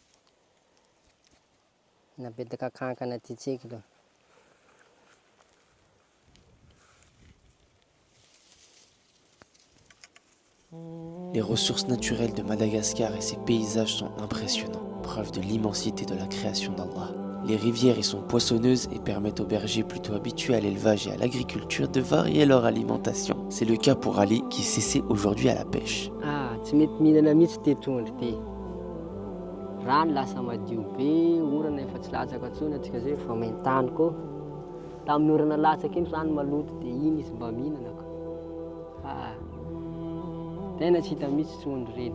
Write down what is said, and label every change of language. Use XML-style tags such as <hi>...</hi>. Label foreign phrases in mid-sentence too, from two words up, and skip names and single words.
<mg>Napetaka kankana ty tsingy lo.</mg> <fr>Les ressources naturelles de Madagascar et ses paysages sont impressionnants, preuve de l'immensité de la création d'Allah. Les rivières y sont poissonneuses et permettent aux bergers plutôt habitués à l'élevage et à l'agriculture de varier leur alimentation. C'est le cas pour Ali qui s'essaie aujourd'hui à la pêche.</fr> <mg>Tsy mety mihinana mihitsy ty trondro ty. Rano lasa madio be, orana efa tsy latsaka intsony atsika zay fa maintany koa. Tamin'ny orana latsaka iny rano maloto dia iny izy mba mihinana ko. Tena tsy hita mihitsy trondro reny.</mg>